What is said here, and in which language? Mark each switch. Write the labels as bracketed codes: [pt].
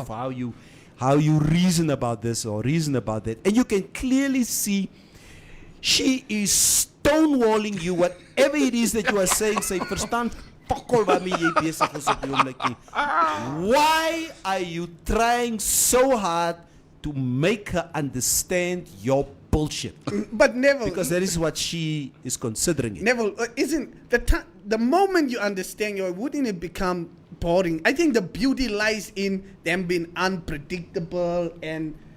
[en] of how you reason about this or reason about that. And you can clearly see she is stonewalling you, whatever it is that you are saying. [af] Sy verstaan pokkel waarmee jy besig is op die oomblikie. [en] Why are you trying so hard to make her understand your bullshit? But Neville, Because that is what she is considering it. Neville, isn't the moment you understand wouldn't it become boring? I think the beauty lies in them being unpredictable and